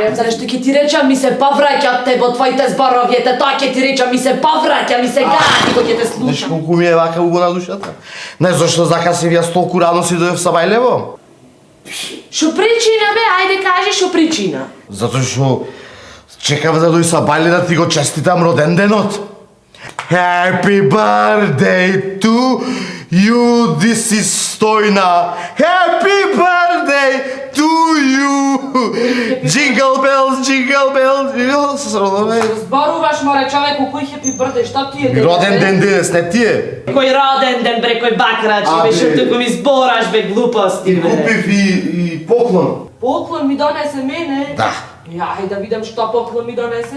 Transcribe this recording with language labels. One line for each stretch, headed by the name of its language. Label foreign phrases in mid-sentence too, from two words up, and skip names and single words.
Macedonian: Абе, знаеш што ќе ти речам, ми се повраќа од тебе, од твоите зборови, тоа ќе ти речам, ми се повраќа, ми се гади кога ќе те слушам. Знаеш колку ми е вака убо на душата? Знаеш зашто закасив јас толку рано си дојдов са Бајлево? Шо причина бе, ајде кажи шо причина. Затоа што чекав да дојде са Бајле да ти го честитам роден денот.
English: Happy birthday to you, this is Стојна. Happy birthday to you. Jingle bells.
Macedonian: Зборуваш, море, човеку, кој
English: happy birthday,
Macedonian: што ти е? Роден ден денес, не ти е? Кој роден ден, бре, кој бакрачи, бе, шо туку ми збораш, бе, глупости, бе. Купив и поклон. Поклон ми донесе мене? Да. Ајде да видам што поклон ми донесе.